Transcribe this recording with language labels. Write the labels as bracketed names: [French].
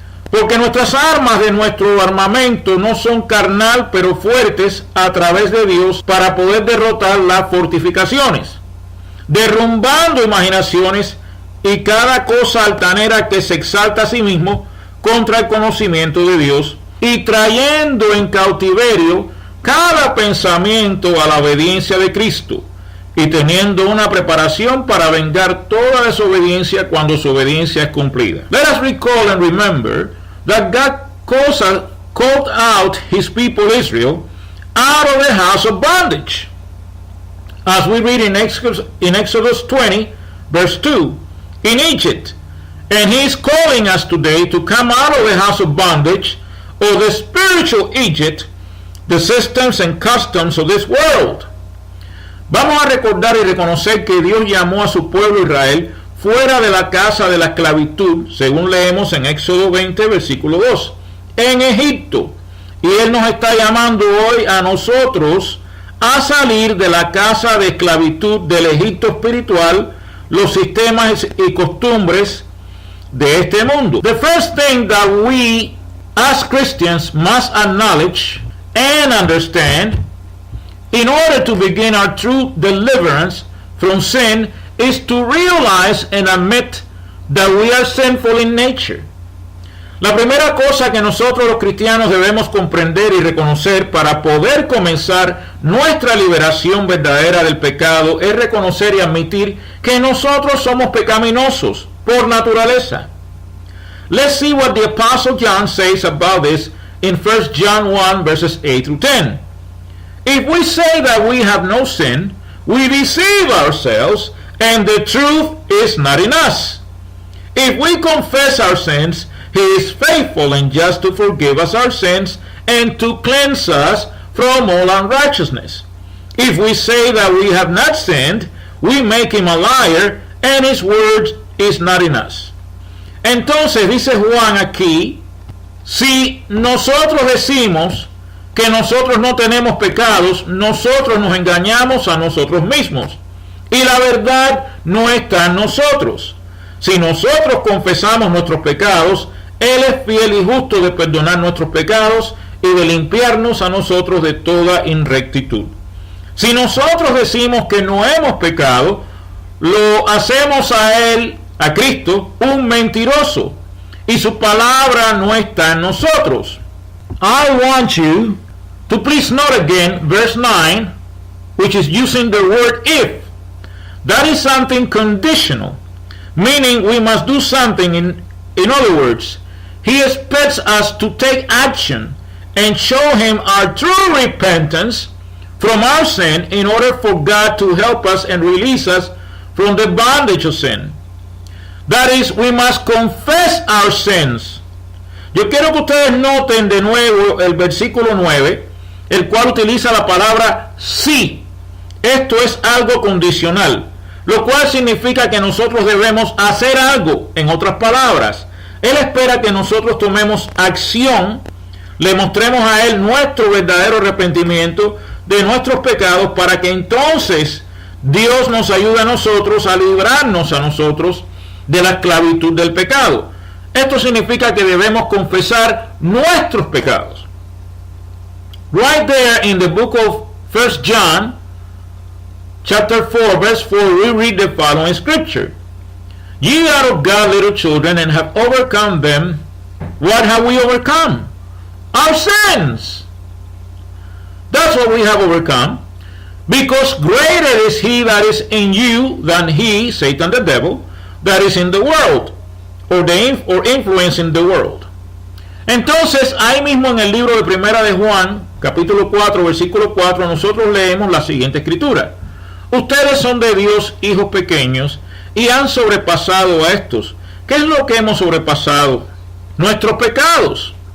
[Spanish] porque nuestras armas de nuestro armamento no son carnal, pero fuertes a través de Dios para poder derrotar las fortificaciones, derrumbando imaginaciones y cada cosa altanera que se exalta a sí mismo contra el conocimiento de Dios, y trayendo en cautiverio cada pensamiento a la obediencia de Cristo, y teniendo una preparación para vengar toda desobediencia cuando su obediencia es cumplida. [English] Let us recall and remember that God called out his people Israel out of the house of bondage. as we read in Exodus 20, verse 2, in Egypt. And he is calling us today to come out of the house of bondage, or the spiritual Egypt, the systems and customs of this world. [Spanish] Vamos a recordar y reconocer que Dios llamó a su pueblo Israel fuera de la casa de la esclavitud, según leemos en Éxodo 20, versículo 2, en Egipto. Y Él nos está llamando hoy a nosotros a salir de la casa de esclavitud del Egipto espiritual, los sistemas y costumbres de este mundo. [English] The first thing that we as Christians must acknowledge and understand in order to begin our true deliverance from sin is to realize and admit that we are sinful in nature. [Spanish] La primera cosa que nosotros los cristianos debemos comprender y reconocer para poder comenzar nuestra liberación verdadera del pecado es reconocer y admitir que nosotros somos pecaminosos por naturaleza. [English] Let's see what the Apostle John says about this in 1 John 1 verses 8 through 10. If we say that we have no sin, we deceive ourselves, and the truth is not in us. If we confess our sins, He is faithful and just to forgive us our sins and to cleanse us from all unrighteousness. If we say that we have not sinned, we make Him a liar, and His word is not in us. [Spanish] Entonces dice Juan aquí, si nosotros decimos que nosotros no tenemos pecados, nosotros nos engañamos a nosotros mismos y la verdad no está en nosotros. Si nosotros confesamos nuestros pecados, Él es fiel y justo de perdonar nuestros pecados y de limpiarnos a nosotros de toda inrectitud. Si nosotros decimos que no hemos pecado, lo hacemos a Él, a Cristo, un mentiroso, y su palabra no está en nosotros. [English] I want you to please note again verse 9, which is using the word if. That is something conditional, meaning we must do something. In other words, He expects us to take action and show Him our true repentance from our sin in order for God to help us and release us from the bondage of sin. That is, we must confess our sins. [Spanish] Yo quiero que ustedes noten de nuevo el versículo 9, el cual utiliza la palabra sí. Esto es algo condicional, lo cual significa que nosotros debemos hacer algo. En otras palabras, Él espera que nosotros tomemos acción, le mostremos a Él nuestro verdadero arrepentimiento de nuestros pecados para que entonces Dios nos ayude a nosotros a librarnos a nosotros de la esclavitud del pecado. Esto significa que debemos confesar nuestros pecados. [English] Right there in the book of 1 John, chapter 4, verse 4, we read the following scripture. Ye are of God, little children, and have overcome them. What have we overcome? Our sins. That's what we have overcome. Because greater is He that is in you than he, Satan the devil, that is in the world, or influencing the world. [Spanish] Entonces, ahí mismo en el libro de Primera de Juan, capítulo 4, versículo 4, nosotros leemos la siguiente escritura. Ustedes son de Dios, hijos pequeños, y han sobrepasado a estos. ¿Qué es lo que hemos sobrepasado? Nuestros pecados.